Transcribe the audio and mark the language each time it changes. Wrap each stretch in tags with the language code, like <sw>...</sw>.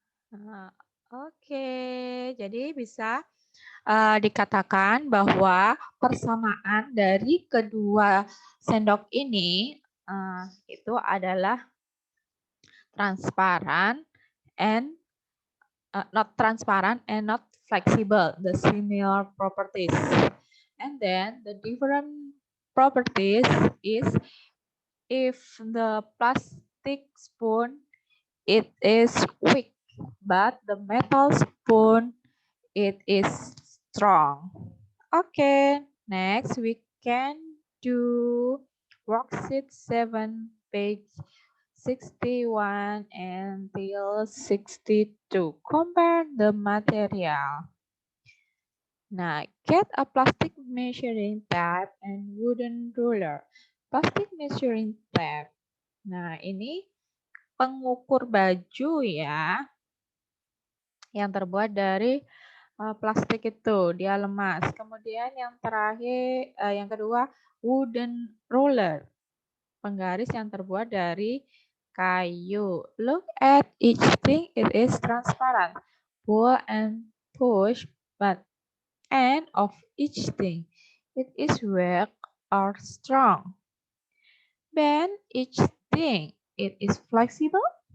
<id>Nah, oke, jadi bisa dikatakan bahwa persamaan dari kedua sendok ini itu adalah transparan</id> <en>and not transparent and not flexible, the similar properties. And then the different properties is if the plastic spoon it is weak, but the metal spoon it is strong. Okay, next we can do worksheet 7, page 61 until 62. Compare the material. Nah, get a plastic measuring tape and wooden ruler. Plastic measuring tape.</en> <id>Nah, ini pengukur baju ya, yang terbuat dari plastik itu, dia lemas. Kemudian yang terakhir, yang kedua, wooden ruler, penggaris yang terbuat dari kayu.</id> <en>Look at each thing, it is transparent. Pull and push, but end of each thing, it is weak or strong. Bend each thing, it is flexible.</en>